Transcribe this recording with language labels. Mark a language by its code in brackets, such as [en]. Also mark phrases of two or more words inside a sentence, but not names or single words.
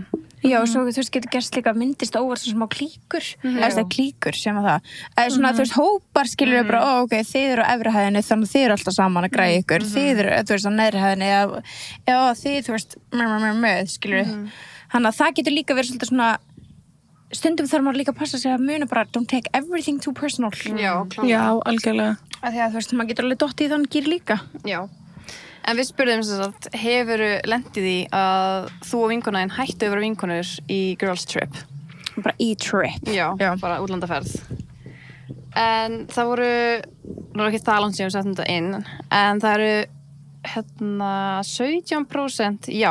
[is] Já, svo þú veist, getur gerst líka myndist óvart svona smá klíkur, eða það er klíkur sem að það. Eða svona, þú veist, hópar skilur bara, ok, þið eru á efri hæðinni, þannig þið eru alltaf saman að græja ykkur, þið eru, þú veist, á neðri hæðinni, eða þið, þú veist, með, skilur. Þannig að það getur líka verið svolítið svona stundum þarf maður líka að passa sig að muna bara [en] don't take everything too personal. [is] Já, klálega. Já, algjörlega. Af því að þú veist, maður getur alveg dottið í þann gír líka. Já. En við spurðum þess að hefurðu lendið í að þú og vinkonaðinn hættu að vera vinkonur í [en] girls trip? [is] Bara í trip? Já, bara útlandaferð. En það voru, nú er ekki það langt sem við settum þetta inn, en það eru 17% já.